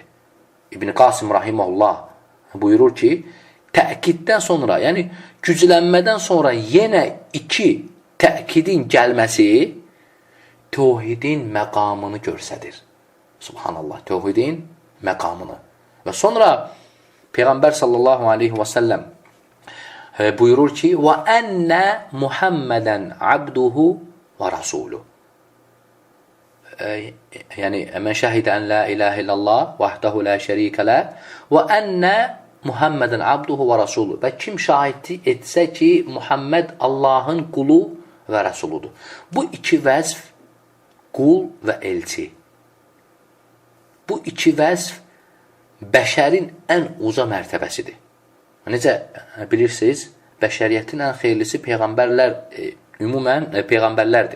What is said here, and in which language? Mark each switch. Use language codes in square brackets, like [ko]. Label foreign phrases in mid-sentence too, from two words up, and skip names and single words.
[az] İbn Qasim rahimehullah buyurur ki, təkiddən sonra, yəni güclənmədən sonra yenə iki təkidin gəlməsi təvhidin məqamını göstərir. Subhanallah, təvhidin məqamını. Və sonra Peyğəmbər [ar] صلى الله عليه وسلم [az] buyurur ki, [ar] وَأَنَّ مُحَمَّدًا عَبْدُهُ وَرَسُولُهُ. Yəni, من شهد أن لا إله إلا الله وحده لا شريك له, وَأَنَّ مُحَمَّدًا عَبْدُهُ وَرَسُولُهُ. [az] Və kim şahidlik etsə ki, Muhammed Allahın qulu və rəsuludur. Bu iki vəzf, qul və elçi. Bu iki vəzf bəşərin ən uca mərtəbəsidir. Necə bilirsiniz, bəşəriyyətin ən xeyirlisi peyğəmbərlər, ümumən peyğəmbərlərdir.